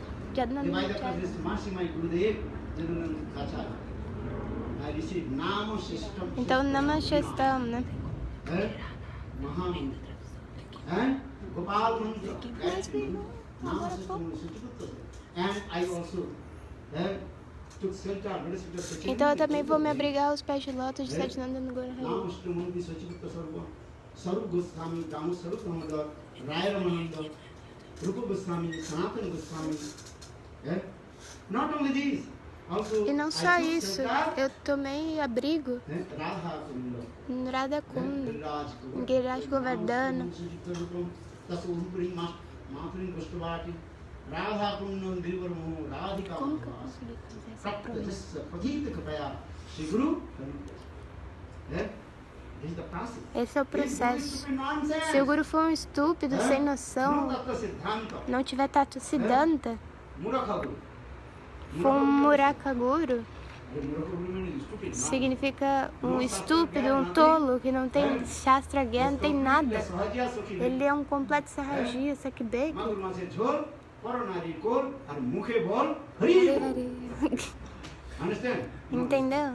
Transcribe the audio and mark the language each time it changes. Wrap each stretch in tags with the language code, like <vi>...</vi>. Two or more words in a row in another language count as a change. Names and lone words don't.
<pt>Então, Namashestam, né? Então eu também vou me abrigar aos pés de lótus de Satinandana Gaura Hari. Sarup Goswami, Damu Sarup Damodar, Raya Ramananda, Rupa Goswami, Sanatana Goswami. E não só isso, eu tomei abrigo no Radha Kunda, em Giriraj Govardhana. Como que eu consegui fazer essa promessa? Esse é o processo. Se o guru for um estúpido, sem noção, não tiver tato siddhanta, for um Muraka Guru, significa um estúpido, um tolo, que não tem</pt> <hi>शास्त्र ज्ञान,</hi> <pt>não tem nada. Ele é um completo Sahajiya, Sakibeki. Entendeu?</pt>